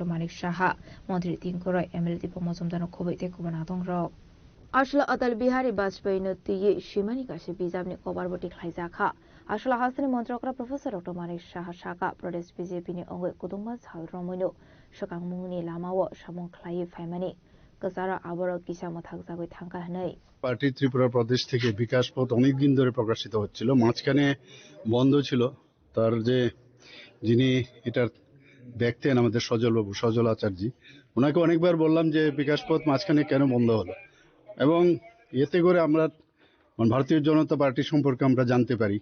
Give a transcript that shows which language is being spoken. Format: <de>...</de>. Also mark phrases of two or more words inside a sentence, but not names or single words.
<trp>Manik Saha mantri tinkoroi MLA Dipo Mojumdar khobaite kubana dongrok Ashla Atal Bihari Bajpayee no tiye shimani kashi bijamni kobarbuti khlai zakha Ashla hasani mantri okra Professor Dr. Manik Saha Shaka Pradesh BJP ni ongwe kudungma sal romoino shokangmungni lamawo samung khlai faimani Kasara aboro kisamo থাকজাগৈ থাঙ্কা হনাই</trp> <bn>পার্টি ত্রিপুরা প্রদেশ থেকে বিকাশ পথ অনেকদিন ধরে প্রকাশিত হচ্ছিল, মাঝখানে বন্ধ ছিল। তার যে যিনি এটা দেখতেন আমাদের সজল আচার্যজি, ওনাকে অনেকবার বললাম যে বিকাশ পথ মাঝখানে কেন বন্ধ হলো, এবং এতে করে আমরা ভারতীয় জনতা পার্টি সম্পর্কে আমরা জানতে পারি।</bn>